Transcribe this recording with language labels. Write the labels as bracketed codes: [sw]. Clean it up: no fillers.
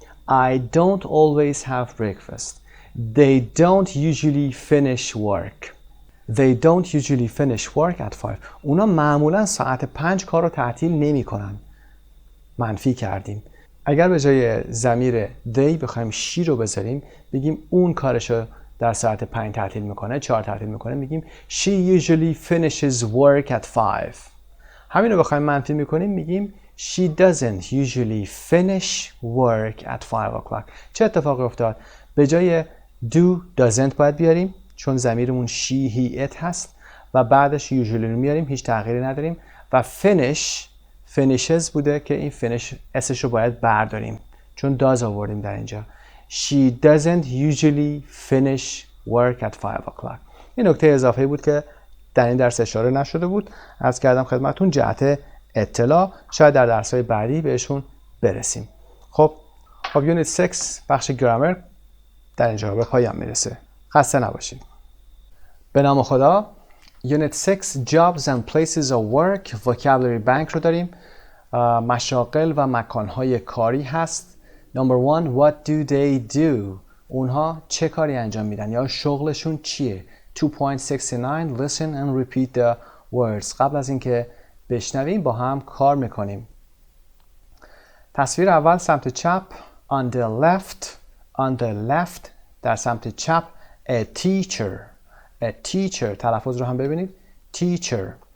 [en] I don't always have breakfast. They don't usually finish work. They don't usually finish work at 5. [fa] اونا معمولا ساعت 5 کار رو تعطیل نمی کنن. منفی کردیم. اگر به جای ضمیر they بخوایم she رو بذاریم بگیم اون کارشو در ساعت 5 تعطیل میکنه، 4 تعطیل میکنه، میگیم [en] she usually finishes work at 5. [fa] همین رو بخوایم منفی میکنیم میگیم [en] she doesn't usually finish work at 5 o'clock. [fa] چه اتفاقی افتاد؟ به جای do doesn't باید بیاریم چون ضمیرمون she he it هست و بعدش usually رو میاریم، هیچ تغییری نداریم و finishes بوده که این finish اسش رو باید برداریم چون does آوردیم در اینجا. [en] She doesn't usually finish work at 5 o'clock. [fa] این نکته اضافه بود که در این درس اشاره نشده بود. عرض کردم خدمتون جهت اطلاع، شاید در درس‌های بعدی بهشون برسیم. خب یونیت 6 بخش گرامر در اینجا به پایان میرسه. خسته نباشید. به نام خدا. یونیت 6 Jobs and Places of Work Vocabulary Bank رو داریم. مشاغل و مکانهای کاری هست. [en] Number 1 What do they do؟ [fa] اونها چه کاری انجام میدن یا شغلشون چیه؟ [en] 2.69 Listen and repeat the words. [fa] قبل از اینکه بشنویم با هم کار میکنیم. تصویر اول سمت چپ [en] on the left [fa] در سمت چپ a teacher تلفظ رو هم ببینید teacher.